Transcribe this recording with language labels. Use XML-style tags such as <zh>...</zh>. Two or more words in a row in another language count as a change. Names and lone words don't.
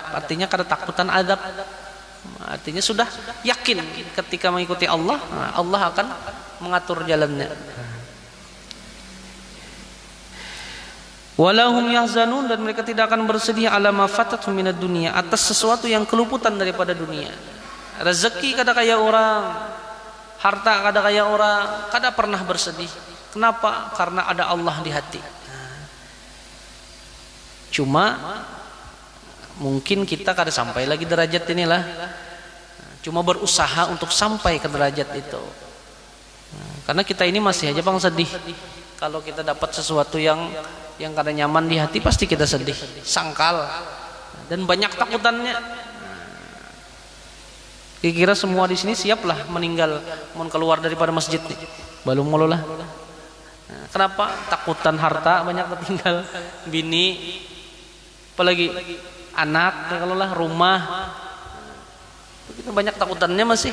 <bjn>Artinya kada takutan azab. Artinya sudah yakin ketika mengikuti Allah, Allah akan mengatur jalannya.</bjn> <ar>ولا هم يحزنون,</ar> <id>dan mereka tidak akan bersedih</id> <ar>على ما فاتهم من الدنيا,</ar> <id>atas sesuatu yang keluputan daripada dunia.</id> <bjn>Rezeki kada kaya orang, harta kada kaya orang, kada pernah bersedih. Kenapa? Karena ada Allah di hati. Cuma mungkin kita kada sampai lagi derajat inilah.</bjn> <id>Cuma berusaha untuk sampai ke derajat itu.</id> <bjn>Karena kita ini masih aja bang sedih. Kalau kita dapat sesuatu yang kada nyaman di hati, pasti kita sedih, sangkal, dan banyak takutannya. Kira-kira semua di sini siaplah meninggal, mau keluar daripada masjid nih, belum mululah. Kenapa? Takutan harta banyak tertinggal, bini, apalagi anak, kalau lah rumah, kita banyak takutannya masih.</bjn>